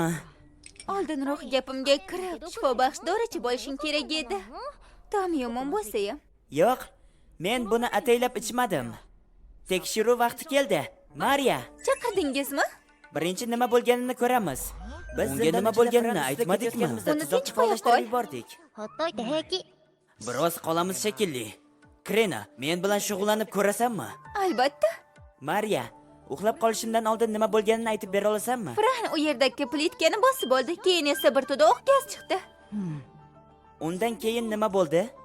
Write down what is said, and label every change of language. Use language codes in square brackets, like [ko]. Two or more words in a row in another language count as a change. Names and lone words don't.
[uz] Oldinroq gapimga kirib, shifo baxsh dorichi bo'lishing kerak edi. Tom yomon bo'lsa ham. Yo'q, men buni ataylab ichmadim. Tekshiruv vaqti keldi. Mariya, Chaqirdingizmi? birinchi nima bo'lganini ko'ramiz. Biz unga nima bo'lganini aytmadikmi? Tuzoqqa qolishtirib yubordik. [ja] ほっといて平気 [uz] Biroz qolamiz shekilli. Krena, men bilan shug'ullanib ko'rasanmi? Albatta. Mariya, uxlab qolishimdan oldin nima bo'lganini aytib bera olasanmi? Fran u yerdagi plitkani bosib oldi, keyin esa bir to'da o'q gaz chiqdi. Undan keyin nima bo'ldi?